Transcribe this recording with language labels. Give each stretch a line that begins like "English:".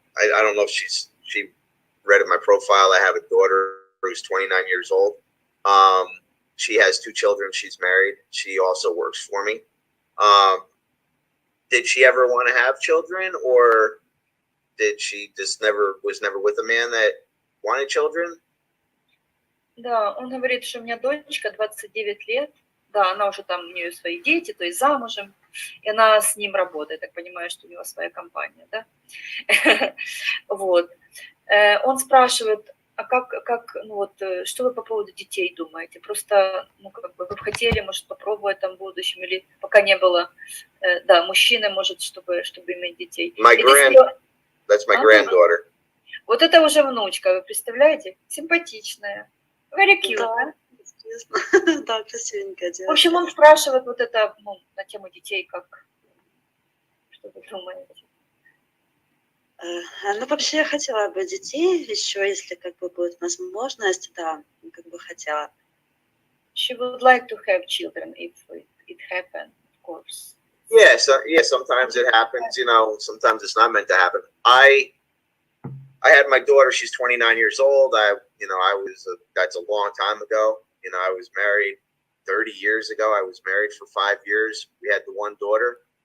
English: I don't know if she read in my profile. I have a daughter who's 29 years old. She has 2 children. She's married. She also works for me. Did she ever want to have children, or did she just was never with a man that wanted children?
Russian: Да, он говорит, что у меня дочка 29 лет. Да, она уже там, у нее свои дети, то есть замужем. И она с ним работает. Так понимаю, что у него своя компания, да? Вот. Он спрашивает, а как, что вы по поводу детей думаете? Просто, как бы вы хотели, может, попробовать там в будущем, или пока не было, да, мужчины, может, чтобы иметь детей.
English: That's my granddaughter.
Russian: Вот это уже внучка, вы представляете? Симпатичная.
English: Very cute,
Russian: да? Да, красивенькая девочка. В общем, он спрашивает вот это, на тему детей, что вы думаете? Ну, вообще, я хотела бы детей, еще если как бы будет возможность, да, как бы хотела.
English: She would like to have children if it happened, of course. Yeah, sometimes it happens, sometimes it's not meant to happen. I had my daughter, she's 29 years old. That's a long time ago. I was married 30 years ago. I was married for 5 years. We had the one daughter.